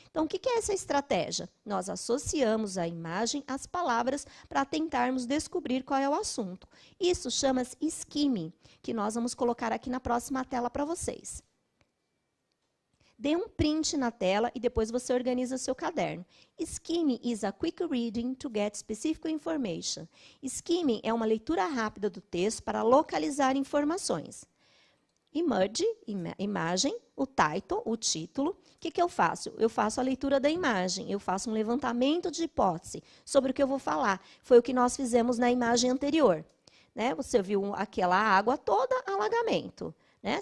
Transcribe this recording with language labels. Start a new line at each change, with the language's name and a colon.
Portuguese: Então, o que é essa estratégia? Nós associamos a imagem às palavras para tentarmos descobrir qual é o assunto. Isso chama-se skimming, que nós vamos colocar aqui na próxima tela para vocês. Dê um print na tela e depois você organiza o seu caderno.
English: Skimming is a quick reading to get specific information.
Portuguese: Skimming é uma leitura rápida do texto para localizar informações. Image, imagem, o title, o título. O que eu faço? Eu faço a leitura da imagem, eu faço um levantamento de hipótese sobre o que eu vou falar. Foi o que nós fizemos na imagem anterior. Né? Você viu aquela água toda, alagamento. Né?